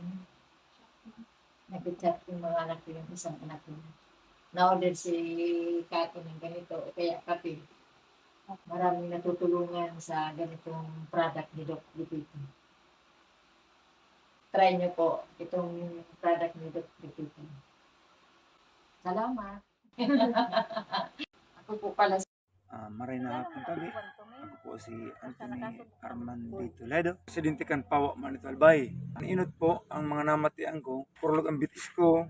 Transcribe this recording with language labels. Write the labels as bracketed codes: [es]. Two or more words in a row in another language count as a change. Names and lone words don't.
[tl] Nag-chat yung mga anak ko, yung isang anak ko. Na-order si Kati ng ganito, o kaya kape. Maraming natutulungan sa ganitong product ni Doc Lupito. Try nyo po itong product ni Doc Lupito. Salamat! Ako po pala [bik] Maray na hapon tabi. [tl] Ako po si Anthony Armandito Ledo. [bik] Presidente kan Pawa Manito Albay. Ang inot po ang mga namatian ko. Purlog ang bitis ko.